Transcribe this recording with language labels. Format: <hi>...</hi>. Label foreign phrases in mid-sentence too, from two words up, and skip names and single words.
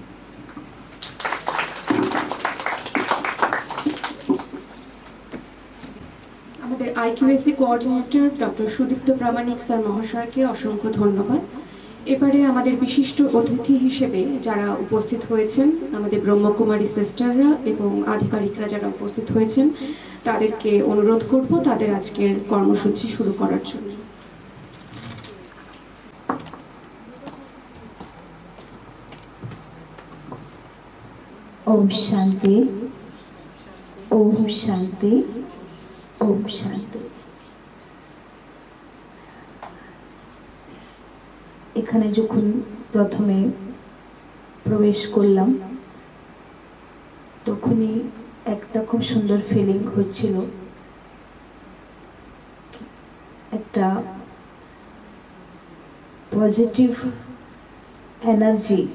<bn>আমাদের</bn> <en>IQSC Coordinator Doctor</en> <bn>সুদীপ্ত প্রামাণিক স্যার মহাশয়কে অসংখ্য ধন্যবাদ। এবারে আমাদের বিশিষ্ট অতিথি হিসেবে যারা উপস্থিত হয়েছেন, আমাদের ব্রহ্মকুমারী সিস্টাররা এবং আধিকারিকরা যারা উপস্থিত হয়েছেন, তাদেরকে অনুরোধ করব তাদের আজকের কর্মসূচি শুরু করার জন্য।</bn> <hi>ओम शांति, ओम शांति, ओम शांति।</hi> <bn>এখানে যখন প্রথমে প্রবেশ করলাম তখনই একটা খুব সুন্দর ফিলিং হচ্ছিল, একটা</bn> <en>positive energy.</en>